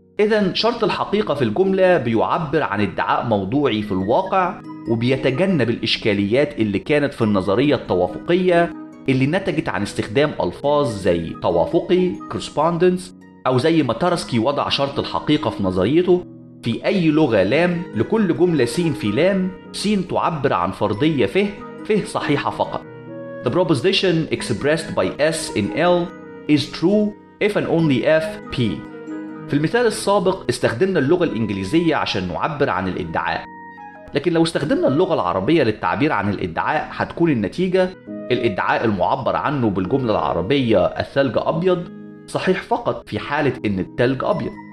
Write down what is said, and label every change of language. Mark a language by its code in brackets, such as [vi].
[ar] اذا شرط الحقيقة في الجملة بيعبر عن ادعاء موضوعي في الواقع وبيتجنب الاشكاليات اللي كانت في النظرية التوافقية اللي نتجت عن استخدام ألفاظ زي توافقي correspondence أو زي ما تارسكي وضع شرط الحقيقة في نظريته في أي لغة لام لكل جملة سين في لام سين تعبر عن فرضية فيه فيه صحيحة فقط. [en] The proposition expressed by S in L is true if and only if P. [ar] في المثال السابق استخدمنا اللغة الإنجليزية عشان نعبر عن الإدعاء، لكن لو استخدمنا اللغة العربية للتعبير عن الإدعاء هتكون النتيجة الإدعاء المعبر عنه بالجملة العربية الثلج أبيض صحيح فقط في حالة إن الثلج أبيض.